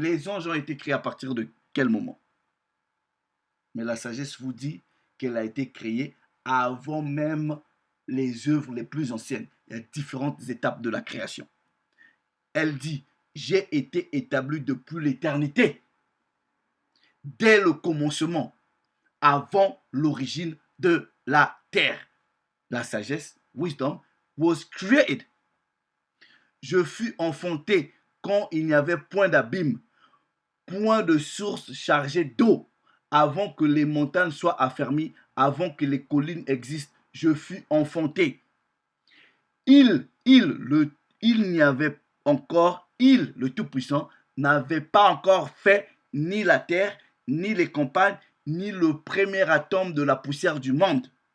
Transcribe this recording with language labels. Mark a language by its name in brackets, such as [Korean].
[French] Les anges ont été créés à partir de quel moment? Mais la sagesse vous dit qu'elle a été créée avant même les œuvres les plus anciennes. Il y a différentes étapes de la création. Elle dit, j'ai été établi depuis l'éternité, dès le commencement, avant l'origine de la terre. La sagesse, [English] wisdom, was created. [French] Je fus enfanté quand il n'y avait point d'abîme, point de source chargée d'eau, avant que les montagnes soient affermies, avant que les collines existent. Je fus enfanté. Il n'y avait encore, le Tout-Puissant, n'avait pas encore fait ni la terre, ni les campagnes, ni le premier atome de la poussière du monde.